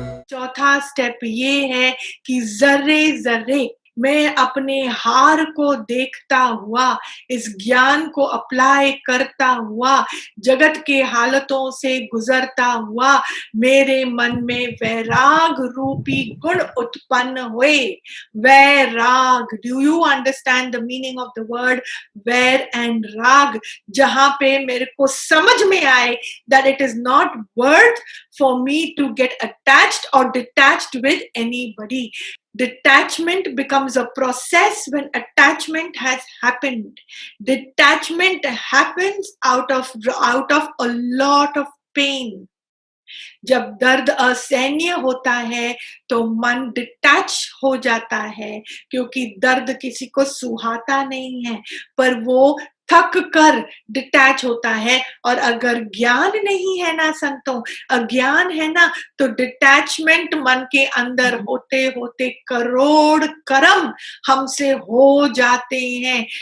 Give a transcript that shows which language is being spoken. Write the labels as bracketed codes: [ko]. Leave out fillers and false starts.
[hi] चौथा स्टेप ये है कि ज़र्रे ज़र्रे मैं अपने हार को देखता हुआ, इस ज्ञान को अप्लाई करता हुआ, जगत के हालतों से गुजरता हुआ, मेरे मन में वैराग रूपी गुण उत्पन्न हुए। [en] वैराग, do you understand the meaning of the word वैर and राग? [hi] जहां पे मेरे को समझ में आए [en] that it is not worth for me to get attached or detached with anybody. Detachment becomes a process when attachment has happened. Detachment happens out of a lot of pain. [hi] जब दर्द असहनीय होता है तो मन डिटैच हो जाता है, क्योंकि दर्द किसी को सुहाता नहीं है, पर वो थक कर डिटैच होता है। और अगर ज्ञान नहीं है ना संतों, अज्ञान है ना, तो डिटैचमेंट मन के अंदर होते होते करोड़ कर्म हमसे हो जाते हैं।